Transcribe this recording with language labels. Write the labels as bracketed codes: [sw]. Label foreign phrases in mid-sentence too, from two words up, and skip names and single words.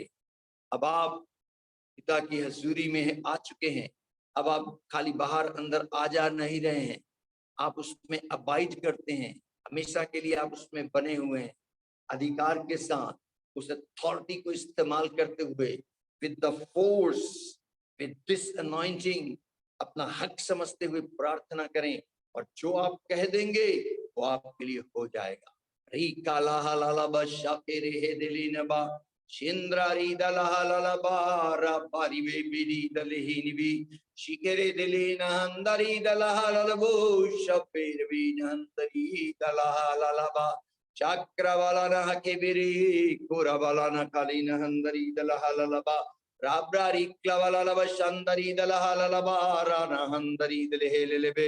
[hi] अब आप पिता की हजूरी में आ चुके हैं, अब आप खाली बाहर अंदर आ जा नहीं रहे हैं, आप उसमें अबाइड करते हैं, हमेशा के लिए आप उसमें बने हुए हैं। अधिकार के साथ उस अथॉरिटी को इस्तेमाल करते हुए, [en] with the force, with this anointing, [hi] अपना हक समझते हुए प्रार्थना करें, और जो आप कह देंगे वो आपके लिए हो जाएगा। री काला हलाला बशाके रे दिली नबा शिंद्रारी दलहा ललबा रापारी वे बिरी दलहीनी भी शिकेरे दिली नंदरी दलहा ललबो शपेर भी नंदरी दलहा ललबा चक्रवाला न केबिरी कोरावाला न काली न हंदरी दलहा ललबा राब्रारी क्लवाला लब शंदरी दलहा ललबा राना हंदरी दलहे ललबे।